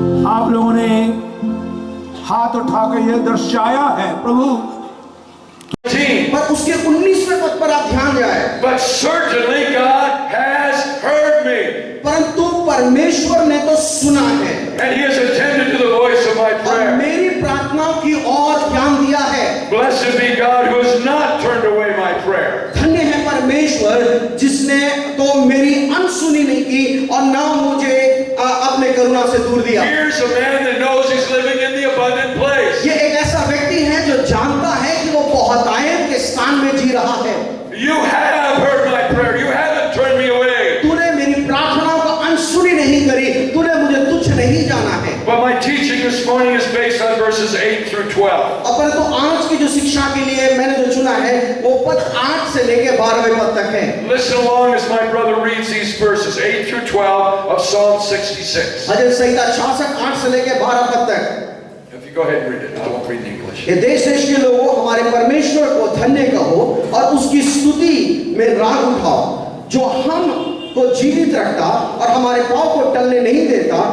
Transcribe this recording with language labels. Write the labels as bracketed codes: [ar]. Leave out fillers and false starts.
[hi] आप लोगों ने हाथ उठाकर यह दर्शाया है प्रभु, पर उसके 19वें पद पर आप ध्यान जाए। [en] But certainly God has heard me. [hi] परंतु परमेश्वर ने तो सुना है, [en] And He has attended to the voice of my [hi] और [en] prayer. [hi] मेरी प्रार्थनाओं की ओर ध्यान दिया है। [en] Blessed be God who has not turned away my prayer. [hi] धन्य है परमेश्वर जिसने तो मेरी अनसुनी नहीं की और ना मुझे अपने करुणा से दूर दिया। [en] Here's a man that knows he's living in the abundant place. [hi] ये एक ऐसा व्यक्ति है जो जानता है कि वो बहुतायत के स्थान में जी रहा है। [en] You have heard my prayer. You haven't turned me away. [hi] तूने मेरी प्रार्थनाओं को अनसुनी नहीं करी, तूने मुझे तुच्छ नहीं जाना है। [en] But my teaching this morning is based on verses 8 through 12. [hi] परंतु आज की जो शिक्षा के लिए मैंने जो चुना है वो पद 8 से लेकर 12वें पद तक है। [en] Listen along as my brother reads these verses 8 through 12 of Psalm 66. [hi] भजन संहिता 66 8 से लेकर 12 पद तक। [en] If you go ahead and read it, I won't read the English. [hi] ये देश देश के लोगों हमारे परमेश्वर को धन्य कहो और उसकी स्तुति में राग उठाओ, जो हम को जीवित रखता और हमारे पाँव को टलने नहीं देता।